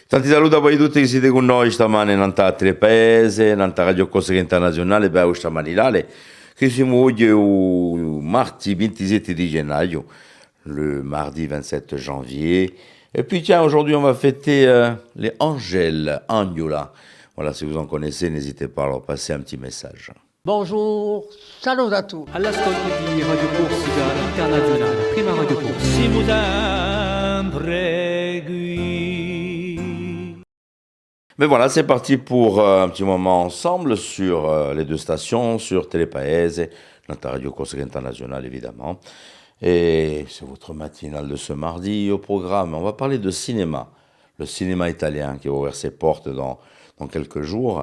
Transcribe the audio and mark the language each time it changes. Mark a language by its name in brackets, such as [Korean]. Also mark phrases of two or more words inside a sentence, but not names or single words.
[Italian] Tanti saluti a voi tutti che siete con noi stamane in Antattere Paese, in Radio Corsica Internazionale, beh, stamani là, che siamo oggi mardi 27 di gennaio, [French] le mardi 27 janvier. Et puis tiens, aujourd'hui on va fêter les Angèles, Agnola. Voilà, si vous en connaissez, n'hésitez pas à leur passer un petit message. Bonjour, salut à tous. [Italian] All'ascolto di Radio Corsica Internazionale, prima Radio Corsica. Siamo sempre qui. [French] Mais voilà, c'est parti pour un petit moment ensemble sur les deux stations, sur Telepaese, notre Radio Corsica Internazionale évidemment. Et c'est votre matinale de ce mardi au programme. On va parler de cinéma, le cinéma italien qui va ouvrir ses portes dans quelques jours.